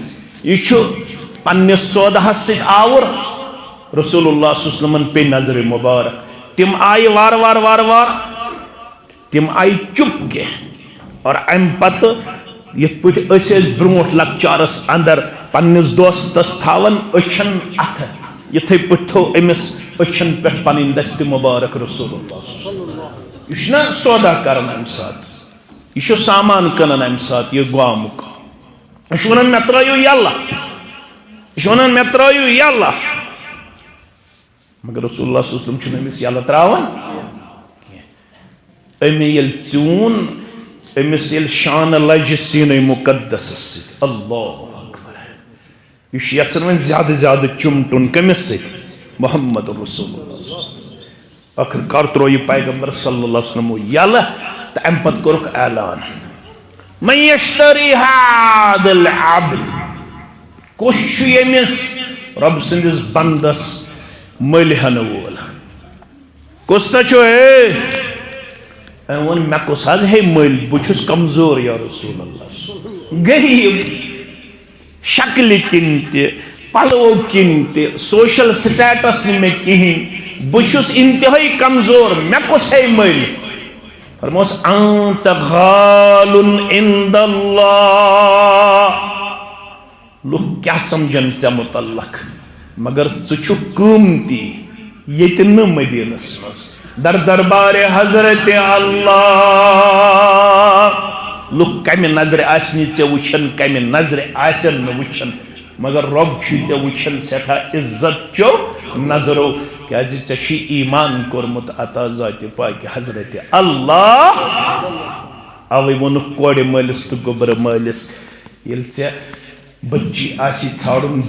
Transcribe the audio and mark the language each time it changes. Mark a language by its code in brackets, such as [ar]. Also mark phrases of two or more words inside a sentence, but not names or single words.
[ks] یہِ چھُ پننِس سودہس سۭتۍ آوُر رسول اللہ [ar] صلی اللہ علیہ وسلم [ks] پے نظرِ مبارک تِم آیہِ وارٕ وارٕ وارٕ وارٕ تِم آیہِ چُپ کینٛہہ اور امہِ پتہٕ یِتھ پٲٹھۍ أسۍ ٲسۍ برٛونٛٹھ لۄکچارس انٛدر پننِس دوستس تھاوان أچھن اتھٕ یِتھٕے پٲٹھۍ تھوٚو أمِس أچھن پٮ۪ٹھ پنٕنۍ دستہِ مبارک رسول اللہ [ar] صلی اللہ علیہ وسلم [ks] یہِ چھُنہ سودا کران امہِ ساتہٕ یہِ چھُ سامان کٕنان امہِ ساتہٕ یہِ گامُک یہِ چھُ ونان مےٚ ترٲیِو یلہٕ یہِ چھُ ونان مےٚ ترٲیِو یلہٕ مگر رسول اللہ [ar] صلی اللہ علیہ وسلم [ks] چھُنہٕ أمِس یلہٕ تراوان کینٛہہ أمۍ ییٚلہِ ژیوٗن أمِس ییٚلہِ شانہٕ لجہِ سیٖنَے مُقدسس سۭتۍ [ar] اللہ اکبر [ks] یہِ چھُ یژھان وۄنۍ زیادٕ زیادٕ چُمٹُن کٔمِس سۭتۍ محمد رسول اللہ ٲخٕر کار ترٛوو یہِ پیغمبر [ar] صلی اللہ علیہ وسلم [ks] یلہٕ تہٕ امہِ پتہٕ کوٚرُکھ اعلان [ar] من یشتری ہذا العبد [ks] کُس چھُ ییٚمِس رۄب سٕنٛدِس بندس مٔلۍ ہٮ۪نہٕ وول کُس سا چھُ ہے أمۍ ووٚن مےٚ کُس حظ ہے مٔلۍ بہٕ چھُس کمزور یا رسول اللہ غریٖب شکلہِ کِنۍ تہِ پلو کِنۍ تہِ [en] social status [ks] نہٕ مےٚ کِہیٖنۍ بہٕ چھُس انتہٲیی کمزور مےٚ کُس ہے مٔلۍ فرموس [ar] انت غالٌ عند اللہ [ks] لُکھ کیٛاہ سمجھن ژےٚ متعلق مگر ژٕ چھُکھ قۭمتی ییٚتہِ نہٕ مدیٖنس منٛز در دربارِ حضرت اللہ لُکھ کمہِ نظرِ آسہِ نہٕ ژےٚ وٕچھان کمہِ نظرِ آسن نہٕ وٕچھان مگر رۄب چھُے ژےٚ وٕچھان سٮ۪ٹھاہ عزت چو نظرو کیٛازِ ژےٚ چھُے ایمان کوٚرمُت عطا ذاتِ پاکہِ حضرت اللہ اوے ووٚنُکھ کورِ مٲلِس تہٕ گوٚبرٕ مٲلِس ییٚلہِ ژےٚ بچی آسی ژھانڈُن